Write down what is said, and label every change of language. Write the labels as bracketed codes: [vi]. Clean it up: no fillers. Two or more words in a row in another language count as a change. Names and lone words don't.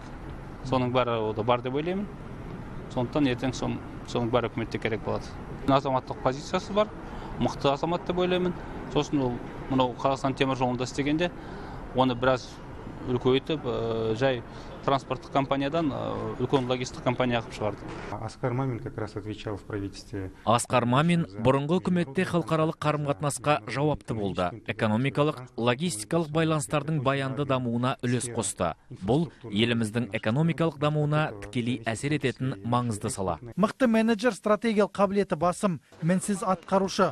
[kk] Соның бәрі ода бар деп ойлаймын. Сондықтан ертең соның бәрі үкіметте керек болады. Азаматтық позициясы бар, мықты азамат деп ойлаймын. Сосын ол мынау Қазақстан темір жолында істегенде, оны біраз үлкейтіп, жай транспорттық компаниядан үлкен логистик компания қылып шығарды. [ru] Асқар Мамин как раз отвечал в правительстве. [kk] Асқар Мамин бұрынғы үкіметте халықаралық қарым-қатынасқа жауапты болды. Экономикалық, логистикалық байланыстардың баянды дамуына үлес қосты. Бұл еліміздің экономикалық дамуына тікелей әсер ететін маңызды сала. Мықты менеджер, стратегиялық қабілеті басым, мінсіз атқарушы.